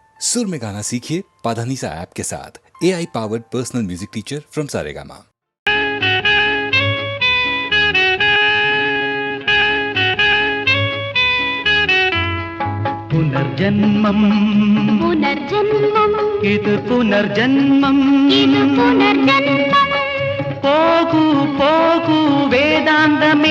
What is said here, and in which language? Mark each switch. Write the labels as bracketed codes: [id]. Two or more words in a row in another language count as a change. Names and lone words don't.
[hi] सुर में गाना सीखिए पाधानीसा ऐप के साथ। [en] AI powered personal music teacher from [hi] सारेगामा। [ml] പുനർജന്മം പുനർജന്മം ഇത് പുനർജന്മം ഇത് പുനർജന്മം പോകൂ പോകൂ വേദാന്തമേ